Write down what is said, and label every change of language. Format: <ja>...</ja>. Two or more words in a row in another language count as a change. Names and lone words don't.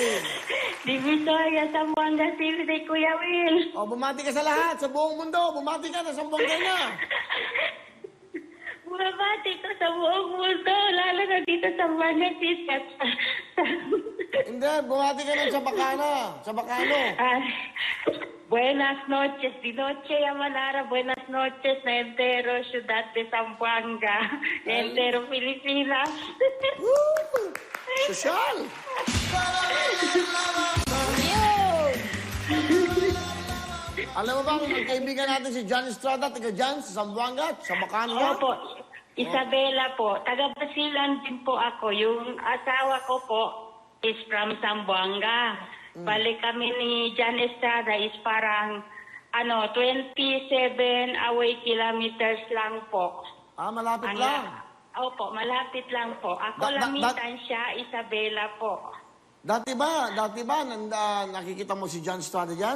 <tl>Divisoria, Zamboanga City, Kuya Will. O, bumati ka sa lahat, sa buong mundo. Bumati ka na Zamboanga na. Bumabati ko sa buong mundo, lalo na dito sa Zamboanga City. Hindi, bumati ka ng Chabacano. Chabacano.</tl> <cbk>Buenas noches, di noche Yamanara, buenas noches na entero ciudad de Zamboanga, na entero Pilipinas.</cbk> <tl>Woo! Sosyal. Alam mo ba kung ang kaibigan natin si John Estrada, taga John, sa Zamboanga, sa Bacana? Opo, Isabela po. Taga Basilan din po ako. Yung asawa ko po,</tl> <en>is from Zamboanga.</en> <tl>Balik kami ni John Estrada is parang 27</tl> <en>away kilometers</en> <tl>lang po. Malapit lang. Opo, malapit lang po. Ako lamitan siya, Isabela po. Dati ba nakikita mo si John Estrada dyan?</tl>